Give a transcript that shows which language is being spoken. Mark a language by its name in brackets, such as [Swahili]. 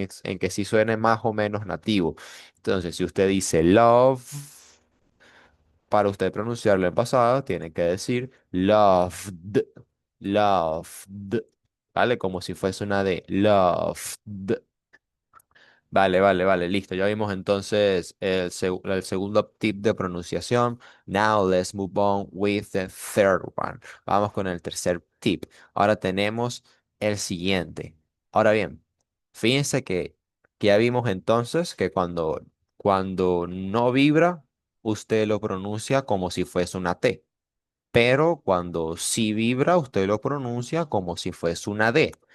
[Spanish] En que si suene más o menos nativo. Entonces, si usted dice love, para usted pronunciarlo en pasado, tiene que decir loved, loved, ¿vale? Como si fuese una de loved. Vale, vale, vale, listo. Ya vimos entonces el segundo tip de pronunciación. [English] Now let's move on with the third one. [Spanish] Vamos con el tercer tip. Ahora tenemos el siguiente. Ahora bien, fíjense que ya vimos entonces que cuando no vibra, usted lo pronuncia como si fuese una T, pero cuando sí vibra, usted lo pronuncia como si fuese una D.